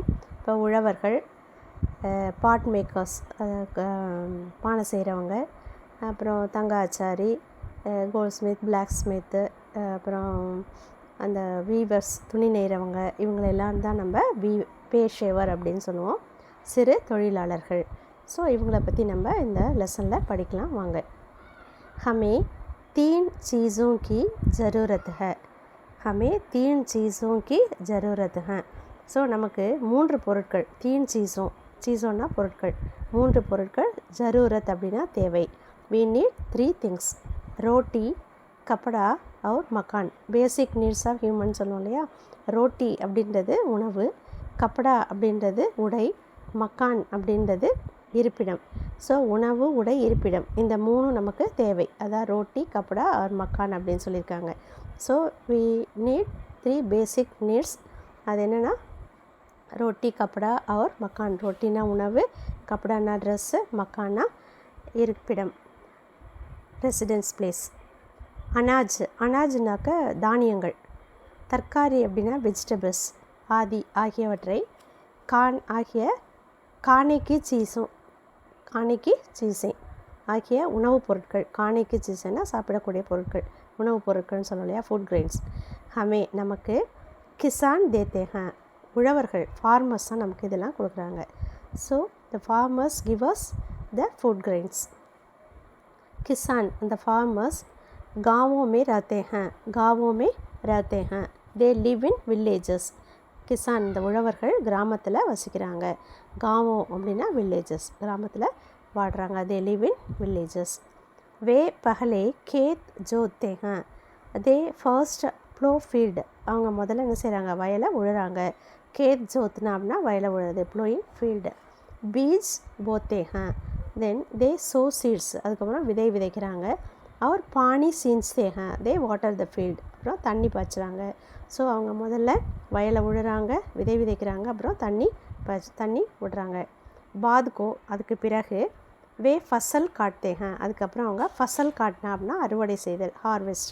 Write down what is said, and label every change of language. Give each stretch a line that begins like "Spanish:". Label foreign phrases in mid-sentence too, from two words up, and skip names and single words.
Tamil: இப்போ உழவர்கள்,
English: pot makers,
Tamil: பானை செய்கிறவங்க, அப்புறம் தங்க ஆச்சாரி,
English: gold smith, black smith,
Tamil: அப்புறம் அந்த வீவர்ஸ், துணி நெய்கிறவங்க, இவங்களெல்லாம் தான் நம்ம பேஷேவர் அப்படின்னு சொல்லுவோம், சிறு தொழிலாளர்கள். ஸோ இவங்களை பற்றி நம்ம இந்த லெசனில் படிக்கலாம் வாங்க.
Hindi: हमें तीन चीज़ों की ज़रूरत है. हमें तीन चीज़ों की ज़रूरत है.
Tamil: ஸோ நமக்கு 3 பொருட்கள்,
Hindi: तीन चीज़ों
Tamil: பொருட்கள், 3 பொருட்கள், ஜரூரத் அப்படின்னா தேவை.
English: we need 3 things:
Hindi: रोटी, कपड़ा और मकान.
English: basic needs of human
Tamil: சொல்லுவோம் இல்லையா. ரோட்டி அப்படின்றது உணவு, கப்படா அப்படின்றது உடை, மக்கான் அப்படின்றது இருப்பிடம். ஸோ உணவு, உடை, இருப்பிடம், இந்த 3 நமக்கு தேவை. அதான்
Hindi: रोटी, कपड़ा और मकान
Tamil: அப்படின்னு சொல்லியிருக்காங்க.
English: ஸோ we need 3 basic needs.
Tamil: அது என்னென்னா
Hindi: रोटी, कपड़ा और मकान.
Tamil: ரோட்டினா உணவு, கப்படானா ட்ரெஸ்ஸு, மக்கானா இருப்பிடம்,
English: residence place.
Tamil: அனாஜ்னாக்க தானியங்கள், தற்காரி அப்படின்னா வெஜிடபிள்ஸ், ஆகியவற்றை,
Hindi: खाने की चीज़ें
Tamil: ஆகிய உணவுப் பொருட்கள்.
Hindi: खाने की चीज़ें
Tamil: சாப்பிடக்கூடிய பொருட்கள், உணவுப் பொருட்கள்னு சொல்லணும் இல்லையா,
English: food grains.
Tamil: ஹமே நமக்கு,
Hindi: किसान देते हैं
Tamil: உழவர்கள், ஃபார்மர்ஸ் தான் நமக்கு இதெல்லாம் கொடுக்குறாங்க.
English: so the farmers give us the food grains.
Hindi: किसान
English: the farmers
Hindi: गाँवों में रहते हैं,
English: they live in villages.
Tamil: கிசான் இந்த உழவர்கள் கிராமத்தில் வசிக்கிறாங்க. गाँवों அப்படின்னா villages, கிராமத்தில் வாடுறாங்க.
English: they live in villages.
Hindi: वे पहले खेत जोतते हैं,
English: they first plow field.
Tamil: அவங்க முதல்ல என்ன செய்கிறாங்க, வயலை உழுறாங்க.
Hindi: खेत जोतना
Tamil: அப்படின்னா வயலை உழுறது,
English: plowing field.
Hindi: बीज बोते हैं,
English: then they sow seeds,
Tamil: அதுக்கப்புறம் விதை விதைக்கிறாங்க.
Hindi: और पानी सींचते हैं,
English: they water the field,
Tamil: அப்புறம் தண்ணி பாய்ச்சுறாங்க. ஸோ அவங்க முதல்ல வயலை விழுறாங்க, விதை விதைக்கிறாங்க, அப்புறம் தண்ணி விடுறாங்க. பாதுகோ அதுக்கு பிறகு,
Hindi: वे फ़सल काटते हैं,
Tamil: அதுக்கப்புறம் அவங்க
Hindi: फ़सल काटना
Tamil: அப்படின்னா அறுவடை செய்தல், ஹார்வெஸ்ட்.